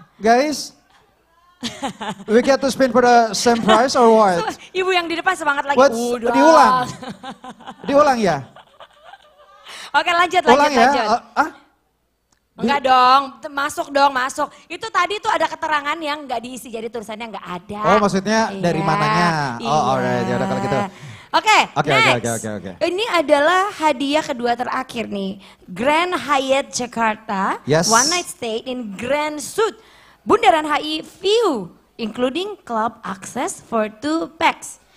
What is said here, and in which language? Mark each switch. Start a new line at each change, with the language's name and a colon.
English: Guys, we get to spin for the same price or what?
Indonesian: Ibu yang di depan semangat lagi. Udah. Diulang ya? Oke lanjut. Ya? Enggak dong, masuk. Itu tadi tuh ada keterangan yang nggak diisi, jadi tulisannya nggak ada. Oh maksudnya dari mananya? Oh alright, ya udah kalau gitu. Oke, Oke. Ini adalah hadiah kedua terakhir nih.
English: Grand Hyatt Jakarta, Yes. one night stay in Grand Suite, Bundaran HI View, including club access for 2 packs.